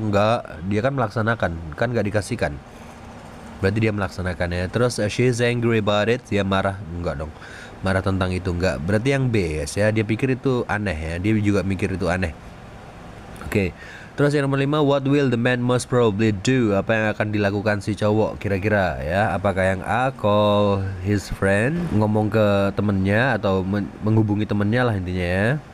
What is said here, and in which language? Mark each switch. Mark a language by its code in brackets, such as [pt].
[id] Enggak, dia kan melaksanakan, kan nggak dikasihkan, berarti dia melaksanakannya. Terus [en] she's angry about it, [id] dia marah. Enggak dong, marah tentang itu enggak, berarti yang B ya, dia pikir itu aneh ya, dia juga mikir itu aneh. Oke. Terus yang nomor 5, [en] what will the man most probably do? [id] Apa yang akan dilakukan si cowok kira-kira ya? Apakah yang A, [en] call his friend, [id] ngomong ke temennya atau menghubungi temennya lah intinya ya.